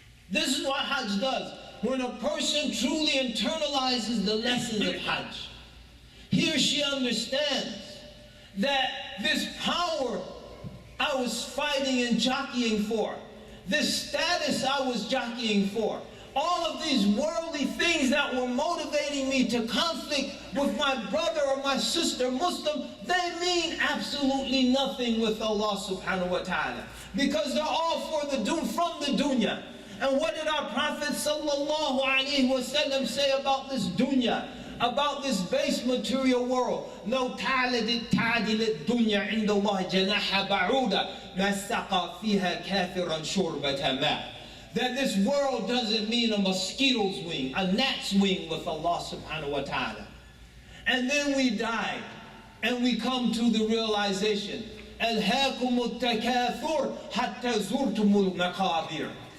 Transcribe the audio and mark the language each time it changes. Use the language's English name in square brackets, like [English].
[English] This is what Hajj does. When a person truly internalizes the lessons of Hajj, he or she understands that this power I was fighting and jockeying for, this status I was jockeying for, all of these worldly things that were motivating me to conflict with my brother or my sister Muslim, they mean absolutely nothing with Allah subhanahu wa ta'ala. Because they're all from the dunya. And what did our Prophet sallallahu alaihi wasallam say about this dunya? about this base material world. [Arabic] لو تعدل الدنيا عند الله جناح بعوضة ما سقى فيها كافرا شربة ماء. [English] That this world doesn't mean a mosquito's wing, a gnat's wing with Allah subhanahu wa ta'ala. And then we die, and we come to the realization, [Arabic] أَلْهَاكُمُ التَّكَاثُرُ حَتَّى زُرْتُمُ الْمَقَابِرِ.